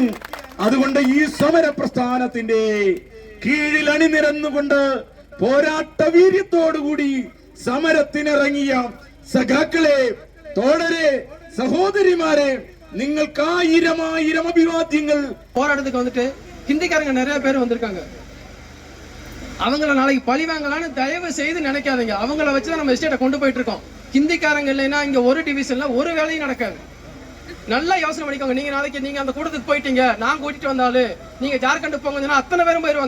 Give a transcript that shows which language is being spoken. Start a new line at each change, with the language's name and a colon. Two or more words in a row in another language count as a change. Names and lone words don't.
Malayalam: അതുകൊണ്ട് ഈ സമര പ്രസ്ഥാനത്തിന്റെ കീഴിൽ അണിനിരന്നുകൊണ്ട് പോരാട്ട വീര്യത്തോടുകൂടി സമരത്തിനിറങ്ങിയ സഖാക്കളെ, തോഴരെ, സഹോദരിമാരെ, നിങ്ങൾക്ക് ആയിരം ആയിരം അഭിവാദ്യങ്ങൾ.
Tamil: போராட்டத்துக்கு வந்துட்டு ஹிந்திக்காரங்க நிறைய பேர் வந்திருக்காங்க. அவங்கள நாளைக்கு பழி வாங்கலான்னு தயவு செய்து நினைக்காதீங்க. அவங்கள வச்சுதான் நம்ம எஸ்டேட்டை கொண்டு போயிட்டு இருக்கோம். ஹிந்திக்காரங்க இல்லைன்னா இங்க ஒரு டிவிஷன்ல ஒரு வேலையும் நடக்காது. நல்லா யோசனை பண்ணிக்கோங்க. நீங்க நாளைக்கு நீங்க அந்த கூட்டத்துக்கு போயிட்டீங்க, நான் கூட்டிட்டு வந்தாலும் நீங்க ஜார்க்கண்ட் போங்கன்னா அத்தனை பேரும் போயிருவாங்க.